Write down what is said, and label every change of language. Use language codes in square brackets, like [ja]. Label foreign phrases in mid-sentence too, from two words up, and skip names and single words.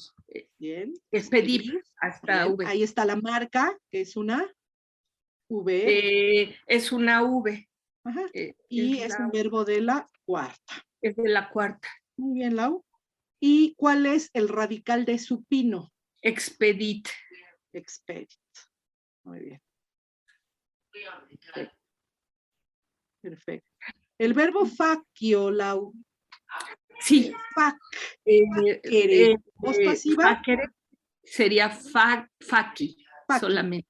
[es] Bien. Expedibi. Hasta bien. V. Ahí está la marca, que es una V. Es una V. Ajá. Y es un verbo de la cuarta. Es de la cuarta. Muy bien, Lau. ¿Y cuál es el radical de supino? Expedit. Expedit. Muy bien. Perfecto. El verbo facio, Lau. Sí. ¿Voz pasiva? Sería faqui, solamente.